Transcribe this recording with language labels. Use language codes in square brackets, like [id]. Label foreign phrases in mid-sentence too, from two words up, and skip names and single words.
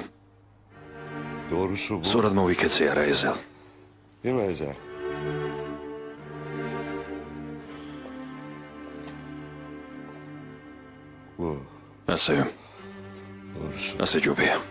[tr] Doğrusu bu. [ka] სწორად მოვიქეცე არა ეზა. [tr] Değil mi Ezer? Bu. [ka] ასე, [tr] Doğrusu. [ka] ასე ჯობია.